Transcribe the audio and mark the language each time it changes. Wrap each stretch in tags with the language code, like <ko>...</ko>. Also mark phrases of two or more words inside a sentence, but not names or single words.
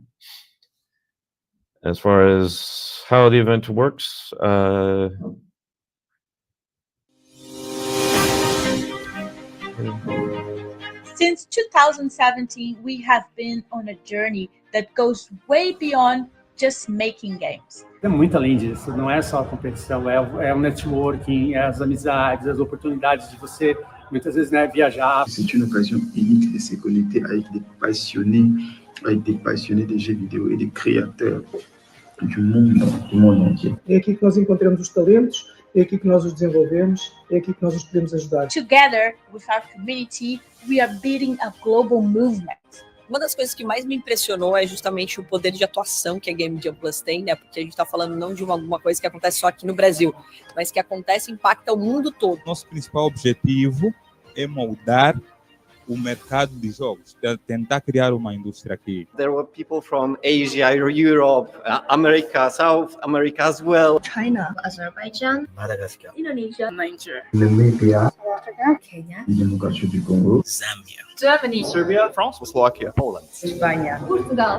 <en>As far as how the event works, Since 2017, we have been on a journey that goes way beyond just making games.</en> <pt>É muito além disso, não é só a competição, é o networking, é as amizades, as oportunidades de você, muitas vezes, né, viajar.</pt> <fr>C'est une occasion unique de se connecter avec des passionnés de jeux vidéo et des créateurs du monde entier.</fr> <pt>É aqui que nós encontramos os talentos, é aqui que nós os desenvolvemos, é aqui que nós os podemos ajudar.</pt> <en>Together with our community, we are building a global movement.</en> <pt>Uma das coisas que mais me impressionou é justamente o poder de atuação que a GameJamPlus tem, né? Porque a gente está falando não de alguma coisa que acontece só aqui no Brasil, mas que acontece e impacta o mundo todo. Nosso principal objetivo é moldar o mercado de jogos, tentar criar uma indústria aqui.</pt> <en>There were people from Asia, Europe, America, South America as well. China, Azerbaijan, Madagascar, Indonesia, Nigeria, Namibia, South Africa, Kenya, Democracia du Congo, Zambia, Germany, Serbia, France, Slovakia, Poland, España, Portugal,</en>